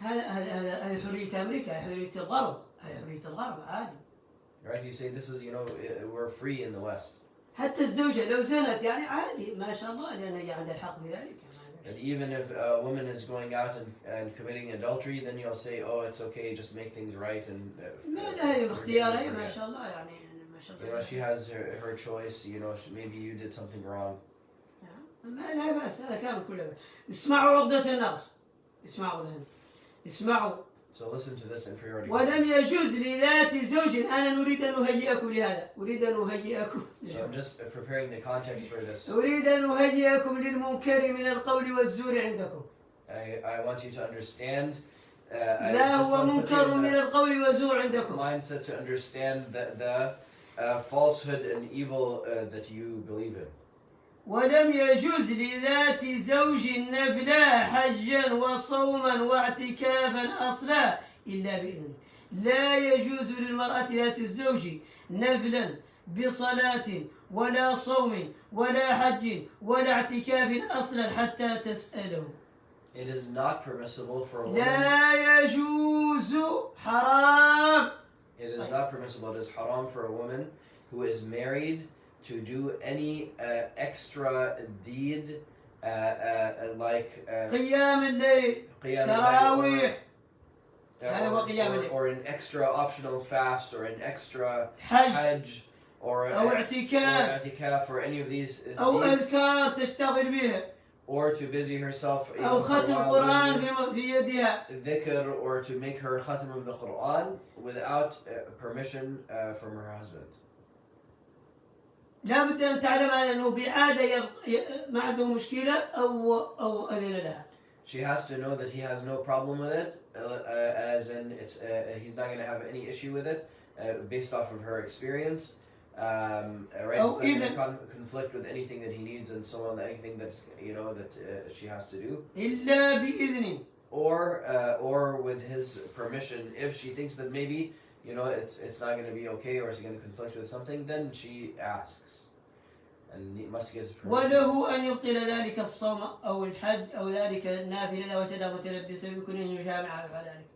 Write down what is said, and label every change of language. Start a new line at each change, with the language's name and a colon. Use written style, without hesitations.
Arabic: هذه حرية أمريكا، حرية الغرب، هذه حرية الغرب عادي.
English: Right? You say this is, we're free in the West.
Arabic: حتى الزوجة لو زنت يعني عادي، ما شاء الله، لأن هي عندها الحق بذلك.
English: And even if a woman is going out and committing adultery, then you'll say, oh, it's okay, just make things right and.
Arabic: هذه باختيارها ما شاء الله يعني.
English: She has her choice. Maybe you did something wrong.
Arabic: لا بأس، هذا كامل كله. اسمعوا عقدة النقص. اسمعوا.
English: So listen to this inferiority.
Arabic: ولم يجوز لذات زوج. أنا نريد أن نهيئكم لهذا. أريد أن نهيئكم.
English: So I'm just preparing the context for this.
Arabic: أريد أن نهيئكم للمنكر من القول والزور عندكم.
English: I want you to understand.
Arabic: لا هو منكر من القول والزور عندكم.
English: Mindset to understand the falsehood and evil that you believe in.
Arabic: ولم يجوز لذات زوج نفلا حجا وصوما واعتكافا أصلا إلا بإذنه. لا يجوز للمرأة ذات الزوج نفلا بصلاة ولا صوم ولا حج ولا اعتكاف أصلا حتى تسأله.
English: It is not permissible for a woman.
Arabic: لا يجوز حرام.
English: It is not permissible. It is haram for a woman who is married to do any extra deed like
Arabic: قيام الليل تراويح
English: or an extra optional fast or an extra hajj or i'tikaf or any of these
Arabic: أو أذكار تشتغل بها
English: or to busy herself
Arabic: أو ختم القرآن في يدها
English: dhikr or to make her khatam of the Quran without permission from her husband.
Arabic: لا بد أن تعلم أنه بعادة ما عنده مشكلة أو أذن لها.
English: She has to know that he has no problem with it, as in he's not going to have any issue with it, based off of her experience. Right? It's not going to conflict with anything that he needs and so on, anything that's that she has to do.
Arabic: إلا بإذن.
English: Or with his permission, if she thinks that maybe it's not going to be okay or it's going to conflict with something, then she asks. and he must get his permission.
Arabic: وله أن يبطل ذلك الصوم أو الحج أو ذلك النافلة إذا وجد متلبسا بكل أن يجامع على ذلك.